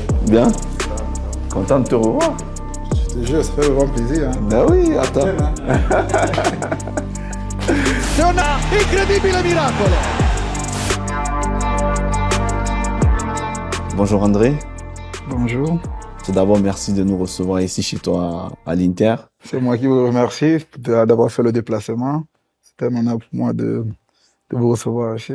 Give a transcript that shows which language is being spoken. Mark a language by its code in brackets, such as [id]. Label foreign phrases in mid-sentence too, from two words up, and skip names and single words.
[fr] Bien? Content de te revoir. Je te jure, ça fait vraiment plaisir. Hein. Ben oui, attends. [it] C'è un incredibile miracolo. [fr] Bonjour André. Bonjour. Tout d'abord, merci de nous recevoir ici chez toi à l'Inter. C'est moi qui vous remercie d'avoir fait le déplacement. C'était un honneur pour moi de vous recevoir ici.